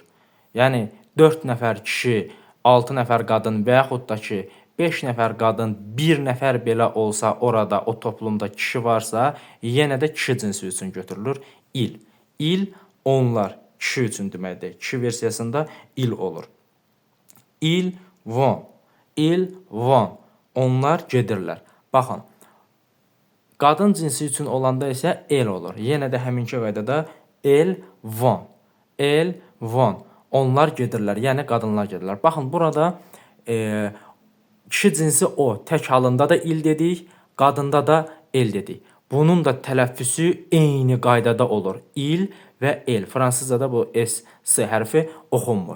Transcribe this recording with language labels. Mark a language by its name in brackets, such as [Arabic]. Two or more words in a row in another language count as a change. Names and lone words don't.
[Azerbaijani] Yəni 4 nəfər kişi, 6 nəfər qadın və yaxud da ki 5 nəfər qadın, 1 nəfər belə olsa, orada o toplumda kişi varsa, yenə də kişi cinsi üçün götürülür il. Il onlar kişi üçün deməkdir. Kişi versiyasında il olur. [French] Ils vont. Ils vont. [Azerbaijani] Onlar gedirlər. Baxın, Qadın cinsi üçün olanda isə el olur. Yenə də həminki qaydada [French] el vont. El vont. [Azerbaijani] Onlar gedirlər, yəni qadınlar gedirlər. Baxın, burada kişi cinsi o, tək halında da il dedik, qadında da el dedik. Bunun da tələffüsü eyni qaydada olur. İl və el. Fransızcada bu S hərfi oxunmur.